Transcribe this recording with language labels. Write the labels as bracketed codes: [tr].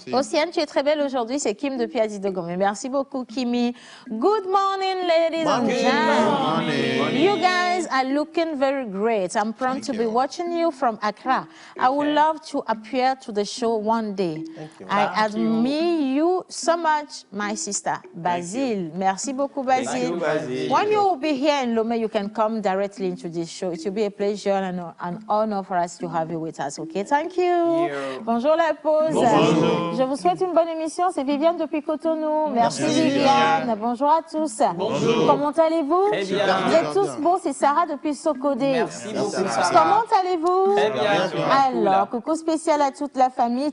[fr] Océane, tu es très belle aujourd'hui. C'est Kim depuis Adidogomé. Merci beaucoup, Kimi. [en] Good morning, ladies and gentlemen. You guys are looking very great. I'm proud to be watching you from Accra. I would love to appear to the show one day. I admire you so much, my sister, Basile. [fr] Merci beaucoup, Basile. [en] When you will be here in Lomé, you can come directly into this show. It will be a pleasure and an honor for us to have you with us. Okay, thank you. [fr] Bonjour la pause. Bonjour. Je vous souhaite une bonne émission. C'est Viviane depuis Cotonou. Merci Viviane. Bonjour à tous. Bonjour. Comment allez-vous? Très bien. Vous êtes tous beaux. C'est Sarah depuis Sokodé. Merci beaucoup. Comment allez-vous? Très bien. Alors, coucou spécial à toute la famille.